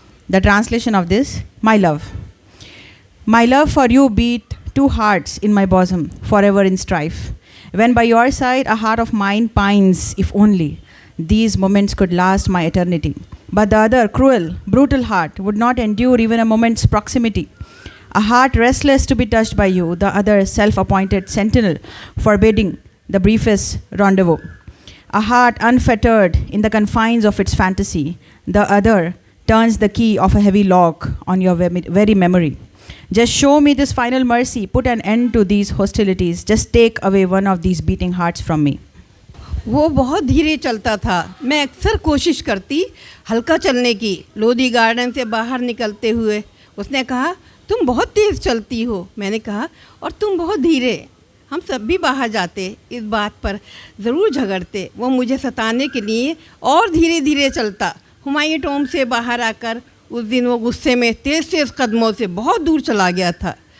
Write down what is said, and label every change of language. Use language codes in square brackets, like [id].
[en] The translation of this: my love for you beat two hearts in my bosom, forever in strife. When by your side a heart of mine pines, if only these moments could last my eternity. But the other cruel, brutal heart would not endure even a moment's proximity. A heart restless to be touched by you, the other self-appointed sentinel forbidding the briefest rendezvous. A heart unfettered in the confines of its fantasy, the other turns the key of a heavy lock on your very memory. Just show me this final mercy, put an end to these hostilities, just take away one of these beating hearts from me. [hi] वो बहुत धीरे चलता था। मैं अक्सर कोशिश करती हल्का चलने की। लोधी गार्डन से बाहर निकलते हुए उसने कहा, तुम बहुत तेज़ चलती हो। मैंने कहा, और तुम बहुत धीरे। हम सब भी बाहर जाते, इस बात पर ज़रूर झगड़ते। वो मुझे सताने के लिए और धीरे धीरे चलता। हुमायूं टॉम से बाहर आकर उस दिन वो गुस्से में तेज़ कदमों से बहुत दूर चला गया था।